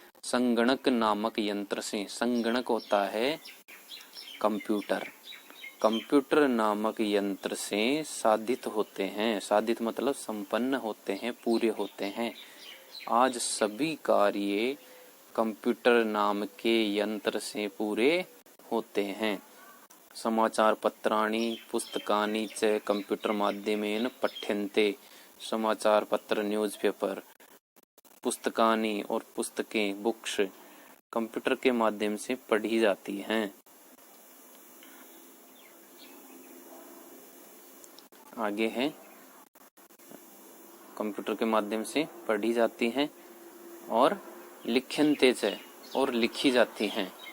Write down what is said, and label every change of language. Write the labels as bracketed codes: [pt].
[hi] संगणक नामक यंत्र से, संगणक होता है कंप्यूटर, कंप्यूटर नामक यंत्र से साधित होते हैं। साधित मतलब संपन्न होते हैं, पूरे होते हैं। आज सभी कार्य कंप्यूटर नाम के यंत्र से पूरे होते हैं। [sa] समाचार पत्राणि पुस्तकानि च कंप्यूटर माध्यमेन पठ्यन्ते। [hi] समाचार पत्र, न्यूज़पेपर, पुस्तकानि और पुस्तकें, बुक्स कंप्यूटर के माध्यम से पढ़ी जाती हैं। आगे है, कंप्यूटर के माध्यम से पढ़ी जाती हैं और [sa] लिख्यन्ते च, [hi] और लिखी जाती हैं।